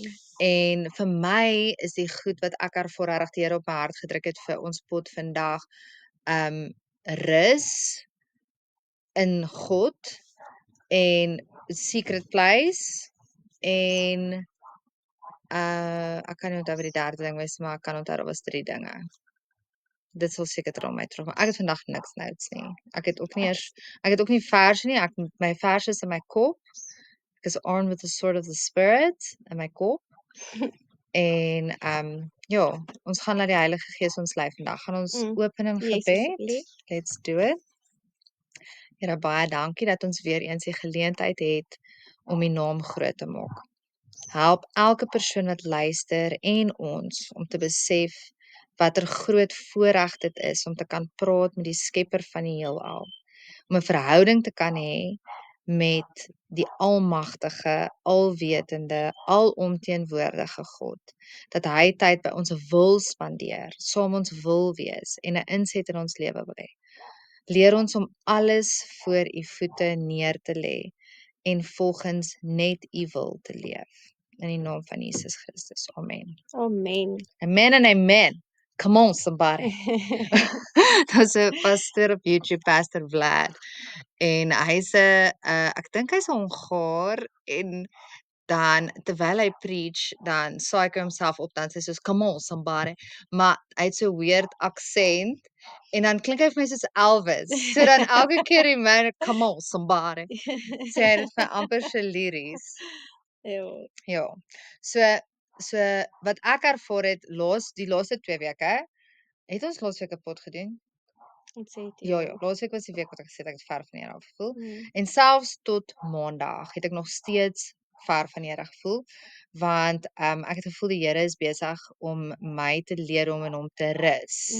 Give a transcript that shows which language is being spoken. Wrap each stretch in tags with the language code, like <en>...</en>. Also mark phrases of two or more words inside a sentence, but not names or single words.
<af>En vir my is die goed wat ek ervaar regtig die Here op my hart gedruk het vir ons pot vandag, rus in God en</af> <en>secret place</en> <af>en ek kan nie onthou wat die derde ding was, maar ek kan onthou daar was 3 dinge. Dit sal seker ter my terug. Maar ek het vandag niks notes nie. Ek het ook nie verse nie. My verse is in my kop. Ek is</af> <en>armed with the sword of the spirit</en> <af>in my kop. En ja, ons gaan laat die Heilige Gees ons lei vandag. Gaan ons open in gebed.</af> <en>Let's do it.</en> <af>Here baie dankie dat ons weer eens die geleentheid het om U naam groot te maak. Help elke persoon wat luister en ons om te besef watter groot voorreg dit is om te kan praat met die Skepper van die heelal, om 'n verhouding te kan hê met die almagtige, alwetende, alomteenwoordige God, dat hy tyd by ons wil spandeer, saam ons wil wees en 'n inset in ons lewe wil hê. Leer ons om alles voor U voete neer te lê en volgens net U wil te leef. In die naam van Jesus Christus. Amen. Amen.</af> <en>Amen and amen. Come on somebody.</en> <af>Daar's 'n pastoor op YouTube, Pastor Vlad. En hy's 'n ek dink hy's 'n Hongaar en dan terwyl hy preach, dan psych homself op dan sê hy soos</af> <en>come on somebody,</en> <af>maar hy het so weird aksent en dan klink hy vir my soos Elvis. So dan elke keer die man</af> <en>come on somebody.</en> <af>Sê hy dit vir amper so liries. Ja. Ja. So wat ek ervaar het die laaste 2 weke, het ons laasweek 'n pot gedoen? Ons sê dit. Ja, laasweek was die week wat ek gesê het ek het ver van die Here af gevoel. Mm. En selfs tot Maandag het ek nog steeds ver van die Here gevoel, want ek het gevoel die Here is besig om my te leer om in hom te rus.</af>